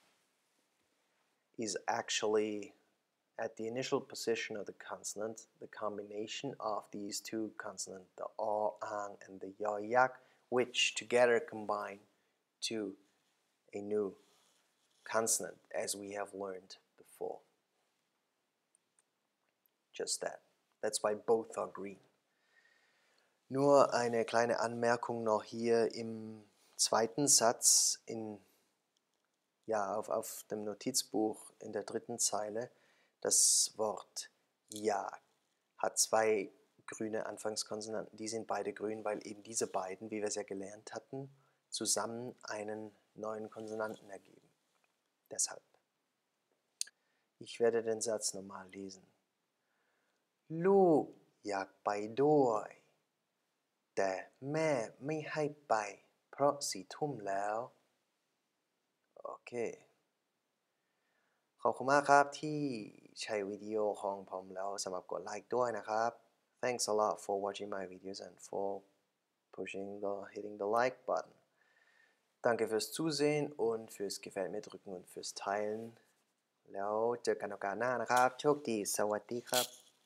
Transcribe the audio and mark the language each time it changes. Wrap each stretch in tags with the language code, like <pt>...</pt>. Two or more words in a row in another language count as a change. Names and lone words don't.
<en>is actually at the initial position of the consonant, the combination of these two consonants, the o, ang, and the yo, yak, which together combine to a new consonant, as we have learned before. Just that. That's why both are green.</en> <de>Nur eine kleine Anmerkung noch hier im zweiten Satz auf dem Notizbuch in der 3. Zeile. Das Wort ja hat 2 grüne Anfangskonsonanten. Die sind beide grün, weil eben diese beiden, wie wir es ja gelernt hatten, zusammen einen neuen Konsonanten ergeben. Deshalb. Ich werde den Satz nochmal lesen.</de> <th>ลูกอยากไปด้วยแต่แม่ไม่ให้ไปเพราะ4 ทุ่มแล้วโอเคขอบคุณมากครับที่ใช้วิดีโอของผมแล้วสำหรับกดไลค์ด้วยนะครับ</th> <en>Thanks a lot for watching my videos and for hitting the like button.</en> <de>Danke fürs Zusehen und fürs Gefällt mir drücken und fürs Teilen</de> <th>แล้วเจอกันโอกาสหน้านะครับโชคดีสวัสดีครับ</th>